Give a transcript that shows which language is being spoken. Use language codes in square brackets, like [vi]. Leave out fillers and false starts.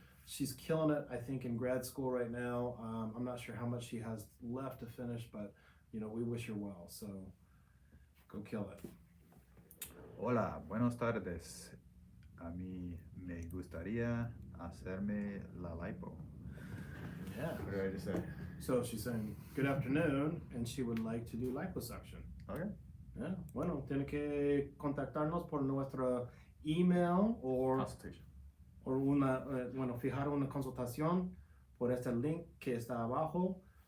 [en] She's killing it, I think, in grad school right now. I'm not sure how much she has left to finish, but we wish her well. So Go kill it. [es] Hola, buenas tardes. A mí me gustaría hacerme la lipo. [en] Yeah. What did I just say? So she's saying, good afternoon, and she would like to do liposuction. Okay. Yeah. [es] Bueno, tiene que contactarnos por nuestro email [en] Consultation. [es] o fijar una consultación por este link que está abajo.